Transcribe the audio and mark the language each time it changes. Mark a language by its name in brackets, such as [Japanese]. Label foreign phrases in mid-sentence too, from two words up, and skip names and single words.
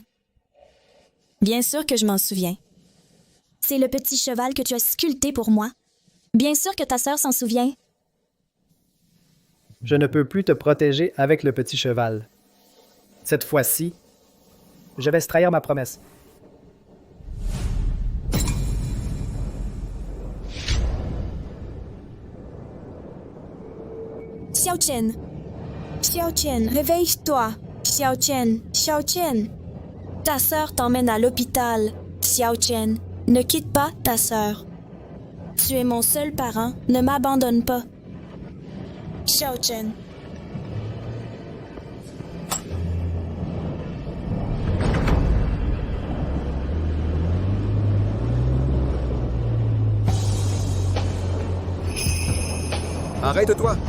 [French] Bien sûr que je m'en souviens. C'est le petit cheval que tu as sculpté pour moi. Bien sûr que ta sœur s'en souvient. Je ne peux plus te protéger avec le petit cheval. Cette fois-ci, je vais trahir ma promesse. Xiao-Chen. Xiao-Chen, réveille-toi. Xiao-Chen, Xiao-Chen. Ta sœur t'emmène à l'hôpital. Xiao-Chen, ne quitte pas ta sœur. Tu es mon seul parent, ne m'abandonne pas. Xiao-Chen. Arrête-toi!